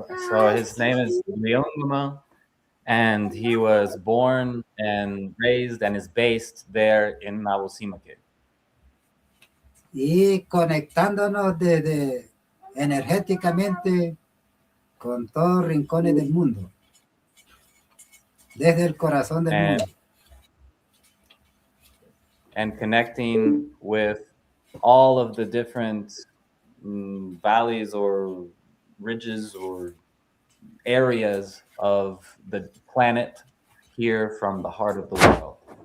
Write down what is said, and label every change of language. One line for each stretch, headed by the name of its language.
English: So his name is Leongama, and he was born and raised and is based there in Wamūke.
Spanish: Y conectándonos energéticamente con todos los rincones del mundo, desde el corazón del mundo.
English: And connecting with all of the different valleys or ridges or areas of the planet here from the heart of the world.